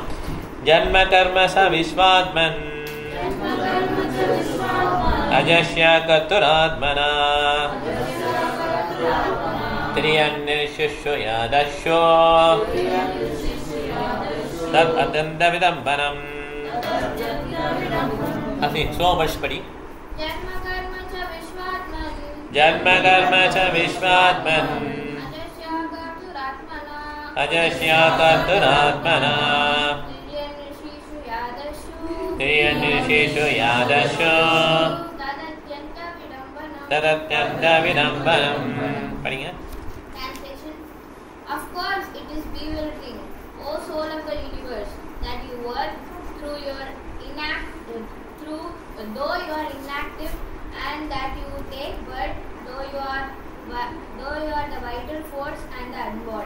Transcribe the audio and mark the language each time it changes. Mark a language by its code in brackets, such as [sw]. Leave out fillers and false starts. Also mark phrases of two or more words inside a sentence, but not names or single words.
[sa] जन्म कर्म च विश्वात्मन् अजस्य कर्तुरात्मना तिर्यङ्नृषिषु यादःसु तद् अत्यन्त विडम्बनम्. [ta] அப்படி சோமர்ஷ் படி. [sa] जन्म कर्म च विश्वात्मन् अजस्या कर्तुरात्मना तिर्यन्निर्षिषु यादशो तदत्यन्त विडम्बनम्. [hi] पढ़िए. [en] Translation. Of course, it is bewildering, O soul of the universe, that you work though you are inactive, and that you take birth though you are the vital force and the unborn.